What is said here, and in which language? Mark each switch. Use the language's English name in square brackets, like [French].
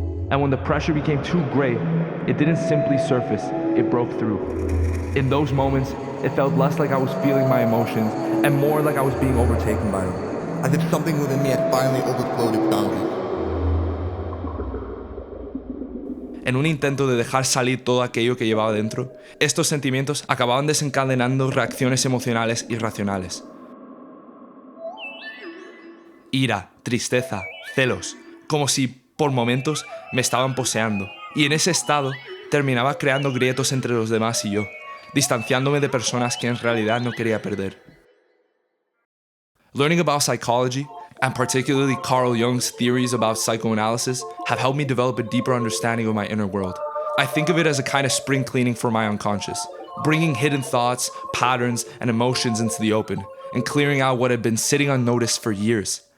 [English] And when the pressure became too great, it didn't simply surface, it broke through. In those moments, it felt less like I was feeling my emotions and more like I was being overtaken by them. As if something within me had finally overflowed its boundaries. [Spanish] En un intento de dejar salir todo aquello que llevaba dentro, estos sentimientos acababan desencadenando reacciones emocionales irracionales. Ira, tristeza, celos, como si, por momentos, me estaban poseando. Y en ese estado, terminaba creando grietos entre los demás y yo, distanciándome de personas que en realidad no quería perder. [English] Learning about psychology, and particularly Carl Jung's theories about psychoanalysis, have helped me develop a deeper understanding of my inner world. I think of it as a kind of spring cleaning for my unconscious, bringing hidden thoughts, patterns, and emotions into the open, and clearing out what had been sitting unnoticed for years.